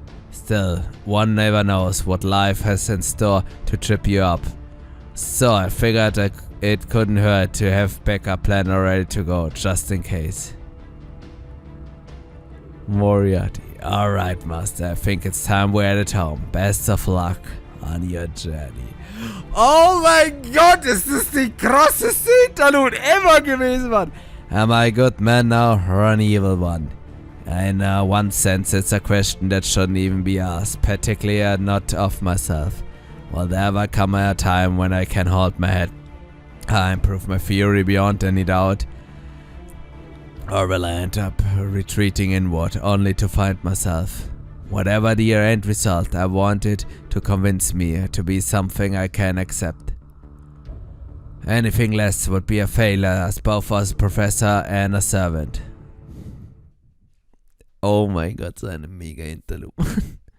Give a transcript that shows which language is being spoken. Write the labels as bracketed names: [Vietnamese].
[English] Still, one never knows what life has in store to trip you up. So I figured it couldn't hurt to have backup plan ready to go, just in case. Moriaty. Alright, Master, I think it's time we're at home. Best of luck on your journey. [German] Oh mein Gott, ist das die krasseste Interlude ever gewesen, Mann! [English] Am I a good man now or an evil one? In one sense, it's a question that shouldn't even be asked, particularly not of myself. Will there ever come a time when I can hold my head high and prove my theory beyond any doubt? Or will I end up retreating inward only to find myself? Whatever the end result, I want it to convince me to be something I can accept. Anything less would be a failure as both as a professor and a servant. [German] Oh mein Gott, so eine mega Interlude.